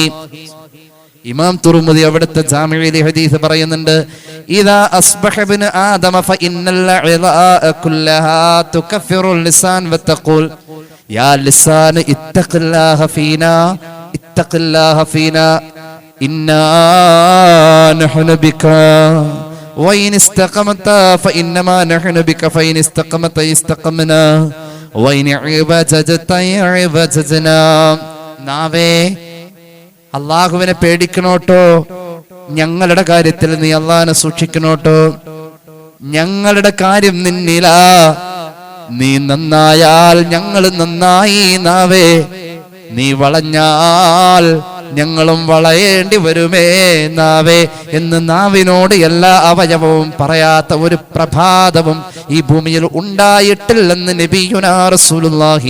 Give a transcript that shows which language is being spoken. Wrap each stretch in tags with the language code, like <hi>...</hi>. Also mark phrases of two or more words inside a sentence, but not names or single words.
<ml>ഇമാം തുർമുദി അവിടുത്തെ ജാമിഉൽ ഹദീസ് പറയുന്നുണ്ട്,</ml> <ar>إذا أصبح ابن آدم فإن الأعضاء كلها تكفر اللسان وتقول يا لسان اتق الله فينا اتق الله فينا إنا نحن بك وإن استقمت فإنما نحن بك فإن استقمت استقمنا وإن عوججت عوججنا.</ar> <ml>നാവേ, അല്ലാഹുവിനെ പേടിക്കണോട്ടോ, ഞങ്ങളുടെ കാര്യത്തിൽ നീ അല്ലാഹുവിനെ സൂക്ഷിക്കണോട്ടോ, ഞങ്ങളുടെ കാര്യം നിന്നിലാ, നീ നന്നായാൽ ഞങ്ങൾ നന്നായി. നാവേ, നീ വളഞ്ഞാൽ ഞങ്ങളും വളയേണ്ടി വരുമേ നാവേ എന്ന് നാവിനോട് എല്ലാ അവയവവും പറയാത്ത ഒരു പ്രഭാതവും ഈ ഭൂമിയിൽ ഉണ്ടായിട്ടില്ലെന്ന്</ml> <ar>نبينا رسول الله.</ar>